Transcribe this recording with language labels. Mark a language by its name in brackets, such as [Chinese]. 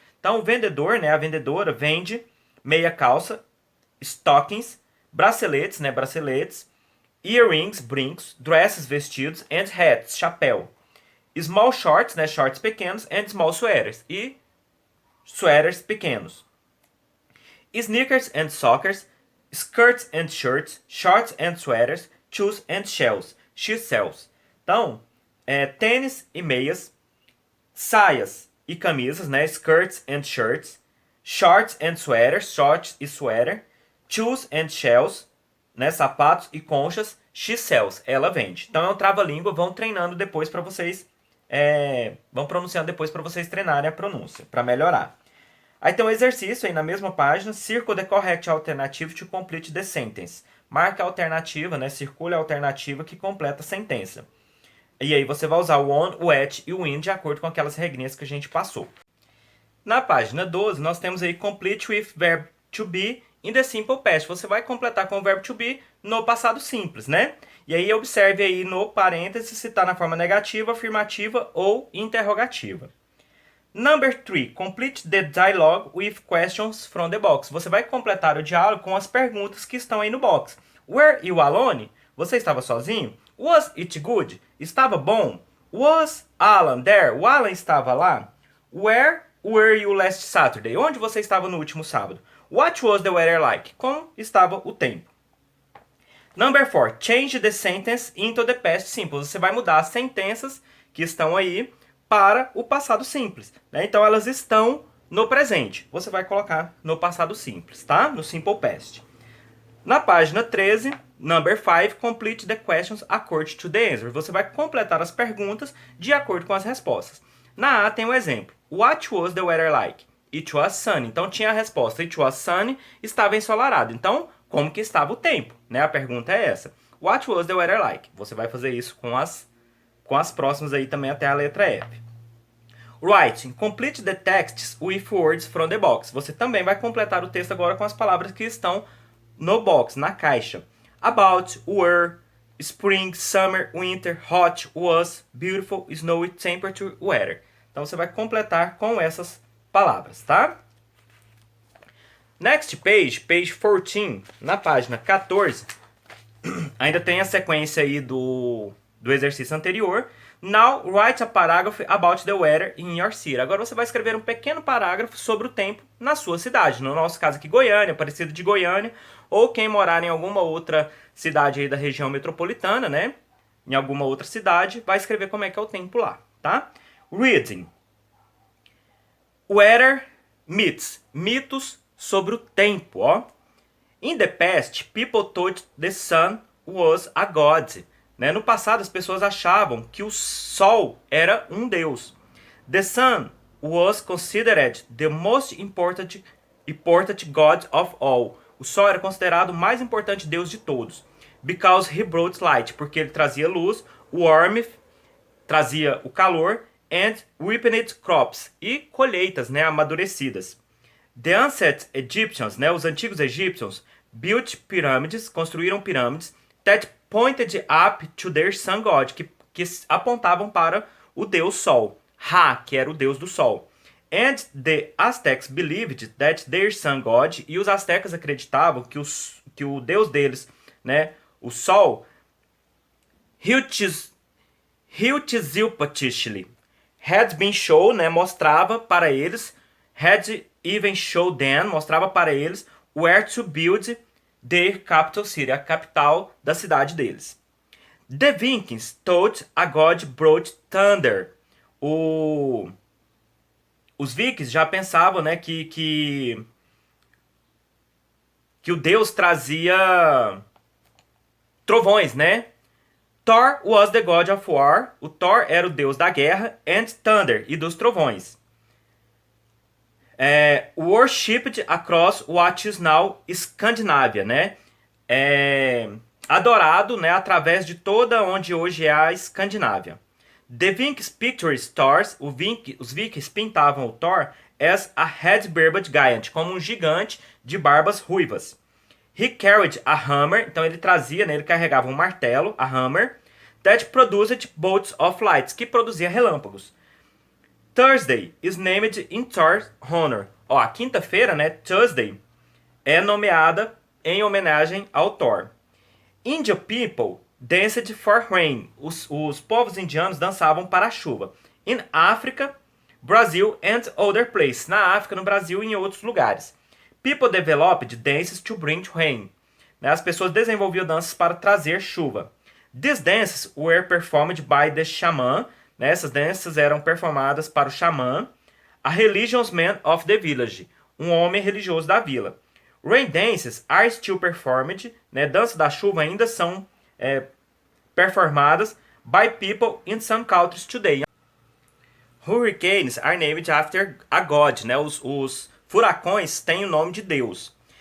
[Portuguese] Então, o vendedor, né, a vendedora, vende meia calça, stockings, braceletes, né, braceletes, earrings, brincos, dresses, vestidos, [English] and hats, [Portuguese] chapéu. [English] Small shorts, [Portuguese] né, shorts pequenos, [English] and small sweaters, [Portuguese] e sweaters pequenos. [English] Sneakers and sockers, skirts and shirts, shorts and sweaters, shoes and shells, she sells. [Portuguese] Então, tênis e meias, saias e camisas, né? [English] Skirts and shirts, shorts and sweaters, shorts e sweater, shoes and shells, né? [Portuguese] Sapatos e conchas, [English] she sells, [Portuguese] ela vende. Então é um trava-língua, vão treinando depois para vocês, vão pronunciando depois para vocês treinarem a pronúncia, para melhorar. Aí tem um exercício aí na mesma página, [English] circle the correct alternative to complete the sentence. [Portuguese] Marca a alternativa, né? Circule a alternativa que completa a sentença. E aí você vai usar o on, o at e o in de acordo com aquelas regrinhas que a gente passou. Na página 12, nós temos aí [English] complete with verb to be in the simple past. [Portuguese] Você vai completar com o verbo to be no passado simples, né? E aí observe aí no parênteses se está na forma negativa, afirmativa ou interrogativa. [English] Number 3. Complete the dialogue with questions from the box. [Portuguese] Você vai completar o diálogo com as perguntas que estão aí no box. [English] Were you alone? [Portuguese] Você estava sozinho? [English] Was it good? [Portuguese] Estava bom? [English] Was Alan there? [Portuguese] O Alan estava lá? [English] Where were you last Saturday? [Portuguese] Onde você estava no último sábado? [English] What was the weather like? [Portuguese] Como estava o tempo? [English] Number 4. Change the sentence into the past simple. [Portuguese] Você vai mudar as sentenças que estão aí para o passado simples, né? Então elas estão no presente. Você vai colocar no passado simples, tá? No simple past. Na página 13, [English] number 5, complete the questions according to the answer. [Portuguese] Você vai completar as perguntas de acordo com as respostas. Na A tem um exemplo. [English] What was the weather like? It was sunny. [Portuguese] Então tinha a resposta. [English] It was sunny, [Portuguese] estava ensolarado. Então, como que estava o tempo, né? A pergunta é essa. [English] What was the weather like? [Portuguese] Você vai fazer isso com as próximas aí também até a letra F. [English] Writing. Complete the texts with words from the box. [Portuguese] Você também vai completar o texto agora com as palavras que estão no box, na caixa. [English] About, were, spring, summer, winter, hot, was, beautiful, snowy, temperature, weather. [Portuguese] Então você vai completar com essas palavras, tá? [English] Next page, page 14, [Portuguese] na página 14, ainda tem a sequência aí do exercício anterior. [English] Now, write a paragraph about the weather in your city. [Portuguese] Agora você vai escrever um pequeno parágrafo sobre o tempo na sua cidade. No nosso caso aqui, Goiânia, Aparecida de Goiânia, ou quem morar em alguma outra cidade aí da região metropolitana, né? Em alguma outra cidade, vai escrever como é que é o tempo lá, tá? [English] Reading. Weather myths. [Portuguese] Mitos sobre o tempo, ó. [English] In the past, people thought the sun was a god. [Portuguese] Né? No passado, as pessoas achavam que o sol era um deus. [English] The sun was considered the most important god of all. [Portuguese] O sol era considerado o mais importante deus de todos. [English] Because he brought light, [Portuguese] porque ele trazia luz, warmth, trazia o calor, [English] and ripened crops, [Portuguese] e colheitas, né, amadurecidas. [English] The ancient Egyptians, [Portuguese] né, os antigos egípcios, [English] built pyramids, [Portuguese] construíram pirâmides, [English] that pointed up to their sun god, [Portuguese] que apontavam para o deus sol, Ra, que era o deus do sol. [English] And the Aztecs believed that their sun god, [Portuguese] e os astecas acreditavam que o deus deles, né, o sol, [English] Huitzilopochtli had been shown, [Portuguese] né, mostrava para eles, [English] had even showed them, [Portuguese] mostrava para eles [English] where to build their capital city, [Portuguese] a capital da cidade deles. [English] The Vikings thought a god brought thunder. [Portuguese] Os vikings já pensavam, né, que o deus trazia trovões, né? [English] Thor was the god of war. [Portuguese] O Thor era o deus da guerra, [English] and thunder, [Portuguese] e dos trovões. [English] Worshipped across what is now Scandinavia, né? [Portuguese] Adorado, né, através de toda onde hoje é a Escandinávia. [English] The Vikings pictured Thor, [Portuguese] os vikings pintavam o Thor [English] as a head-barbed giant, [Portuguese] como um gigante de barbas ruivas. [English] He carried a hammer, [Portuguese] então ele trazia, né, ele carregava um martelo, [English] a hammer, that produced bolts of lights, [Portuguese] que produzia relâmpagos. [English] Thursday is named in Thor's honor. [Portuguese] Ó, a quinta-feira, né, Thursday, é nomeada em homenagem ao Thor. [English] Indian people danced for rain. [Portuguese] Os povos indianos dançavam para a chuva. [English] In Africa, Brazil and other places. [Portuguese] Na África, no Brasil e em outros lugares. [English] People developed dances to bring rain. [Portuguese] As pessoas desenvolviam danças para trazer chuva. [English] These dances were performed by the shaman. [Portuguese] Essas danças eram performadas para o xamã. [English] A religious man of the village. [Portuguese] Um homem religioso da vila. [English] Rain dances are still performed. [Portuguese] Danças da chuva ainda são performadas [English] by people in some countries today. Hurricanes are named after a god. [Portuguese] Os furacões têm o nome de Deus.